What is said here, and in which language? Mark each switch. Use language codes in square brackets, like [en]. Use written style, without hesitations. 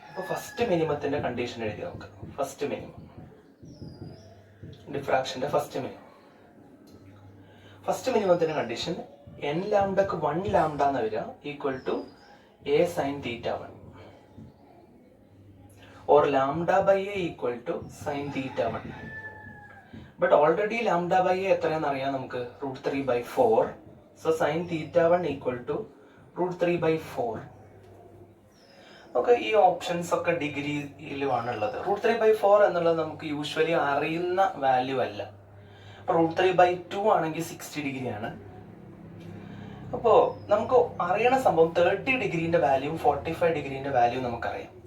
[ml] അപ്പോൾ first മിനിമത്തിന്റെ condition എഴുതി നമുക്ക്. First minimum ഡിഫ്രാക്ഷന്റെ first മിനിമത്തിന്റെ condition n ലാംഡക്ക് 1 lambda എന്ന് വരിക equal to [en] a sin θ1 or lambda by a equal to sin θ1. But already lambda by a [ml] എത്രയാണെന്ന് അറിയാം നമുക്ക്, [en] √3/4. So sin θ1 equal to √3/4. [ml] Okay, ഈ options ഒക്കെ ഡിഗ്രിയിലുമാണുള്ളത്. √3/4 എന്നുള്ളത് നമുക്ക് യൂഷ്വലി അറിയുന്ന വാല്യൂ അല്ല. അപ്പോൾ √3/2 ആണെങ്കിൽ 60 ഡിഗ്രിയാണ്. അപ്പോൾ നമുക്ക് അറിയണ സംഭവം 30 ഡിഗ്രീന്റെ വാല്യൂ 45 ഡിഗ്രീന്റെ വാല്യൂ നമുക്കറിയാം.